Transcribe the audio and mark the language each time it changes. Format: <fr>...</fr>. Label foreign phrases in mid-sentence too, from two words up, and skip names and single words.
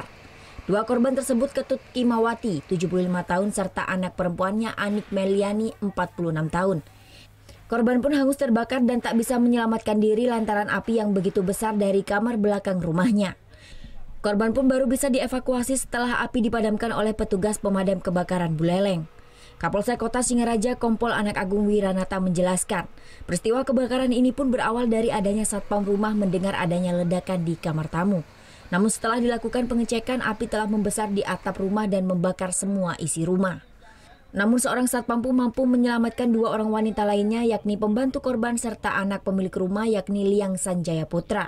<id>2 korban tersebut Ketut Kimawati, 75 tahun, serta anak perempuannya Anik Meliani, 46 tahun. Korban pun hangus terbakar dan tak bisa menyelamatkan diri lantaran api yang begitu besar dari kamar belakang rumahnya. Korban pun baru bisa dievakuasi setelah api dipadamkan oleh petugas pemadam kebakaran Buleleng. Kapolsek Kota Singaraja Kompol Anak Agung Wiranata menjelaskan, peristiwa kebakaran ini pun berawal dari adanya satpam rumah mendengar adanya ledakan di kamar tamu. Namun setelah dilakukan pengecekan, api telah membesar di atap rumah dan membakar semua isi rumah. Namun seorang satpam pun mampu menyelamatkan 2 orang wanita lainnya, yakni pembantu korban serta anak pemilik rumah, yakni Liang Sanjaya Putra.</id>